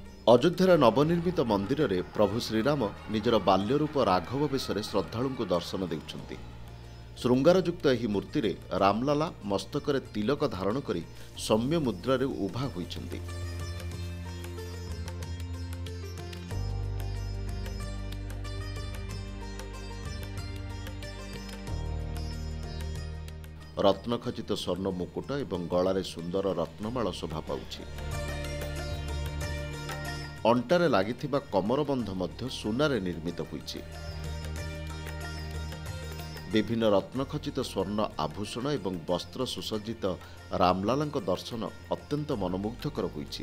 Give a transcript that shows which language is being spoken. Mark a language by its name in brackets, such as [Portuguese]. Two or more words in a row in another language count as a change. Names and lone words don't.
[Odia] ଅଯୋଧ୍ୟାର ନବନିର୍ମିତ ମନ୍ଦିର ରେ ପ୍ରଭୁ ଶ୍ରୀରାମ ନିଜର ବାଲ୍ୟ ରୂପ ରାଘବ ବେଶରେ ଶ୍ରଦ୍ଧାଳୁ ଦର୍ଶନ ଦେଉଛନ୍ତି। श्रृंगारयुक्त ଏହି ମୂର୍ତ୍ତିରେ ରାମଲାଲା ମସ୍ତକରେ ତିଲକ ଧାରଣ କରି ସୌମ୍ୟ ମୁଦ୍ରାରେ ଉଭା ହୋଇଛନ୍ତି। ରତ୍ନଖଚିତ ସ୍ୱର୍ଣ୍ଣ ମୁକୁଟ ଏବଂ ଗଳାରେ ସୁନ୍ଦର ରତ୍ନମାଳ ଶୋଭା ପାଉଛି। ଅଣ୍ଟାରେ ଲାଗିଥିବା କମରବନ୍ଧ ମଧ୍ୟ ସୁନାରେ ନିର୍ମିତ ହୋଇଛି। ବିଭିନ୍ନ ରତ୍ନଖଚିତ ସ୍ୱର୍ଣ୍ଣ ଆଭୂଷଣ ଏବଂ ବସ୍ତ୍ର ସୁସଜ୍ଜିତ ରାମଲାଲାଙ୍କ ଦର୍ଶନ ଅତ୍ୟନ୍ତ ମନମୁଗ୍ଧକର ହୋଇଛି।